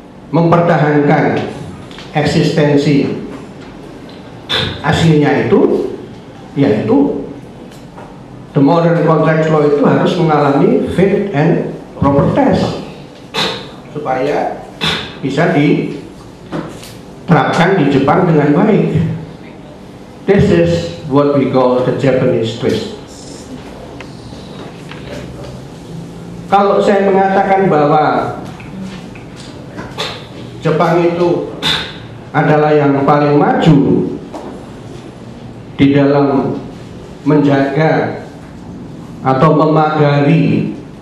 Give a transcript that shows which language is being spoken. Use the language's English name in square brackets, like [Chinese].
[Indonesian] mempertahankan eksistensi aslinya itu, yaitu [English] the modern contract law [Indonesian] itu harus mengalami [English] fit and proper test [Indonesian] supaya bisa diterapkan di Jepang dengan baik. [English] This is what we call the Japanese twist. [Indonesian] Kalau saya mengatakan bahwa Jepang itu adalah yang paling maju di dalam menjaga atau memagari